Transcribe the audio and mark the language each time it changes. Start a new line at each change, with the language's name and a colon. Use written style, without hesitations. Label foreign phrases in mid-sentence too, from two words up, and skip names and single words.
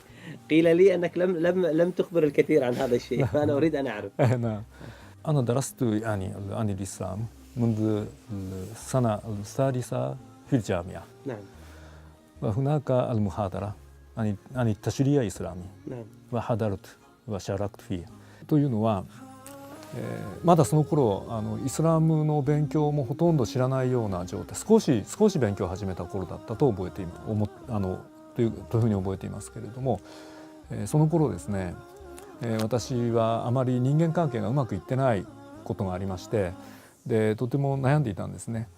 Arabic: قيل لي أنك لم تخبر الكثير عن هذا الشيء، فأنا أريد أن أعرف. نعم. أنا درست يعني عن الإسلام منذ السنة الثالثة في الجامعة. نعم. وهناك المحاضرة عن التشريع الإسلامي. نعم. وحضرت وشاركت فيه.
Japanese: というのは、まだその頃イスラムの勉強もほとんど知らないような状態、少し勉強を始めた頃だったとというふうに覚えていますけれども、その頃ですね、私はあまり人間関係がうまくいってないことがありまして、でとても悩んでいたんですね。